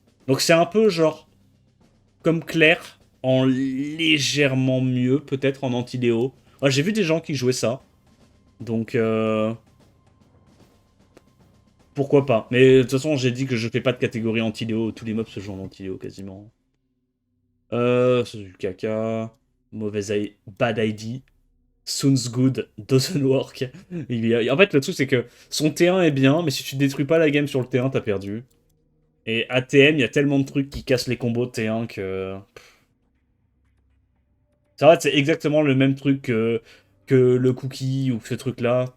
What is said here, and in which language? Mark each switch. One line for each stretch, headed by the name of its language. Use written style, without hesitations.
French: Donc c'est un peu genre comme Claire, en légèrement mieux, peut-être en anti-Léo. Ouais, j'ai vu des gens qui jouaient ça, donc pourquoi pas. Mais de toute façon, j'ai dit que je fais pas de catégorie anti-Léo, tous les mobs se jouent en anti-Léo quasiment. C'est du caca,
English: bad ID. Sounds good, doesn't work.
French: En fait, le truc, c'est que son T1 est bien, mais si tu détruis pas la game sur le T1, t'as perdu. Et ATM, il y a tellement de trucs qui cassent les combos de T1 que... Ça va, c'est exactement le même truc que le cookie ou ce truc-là.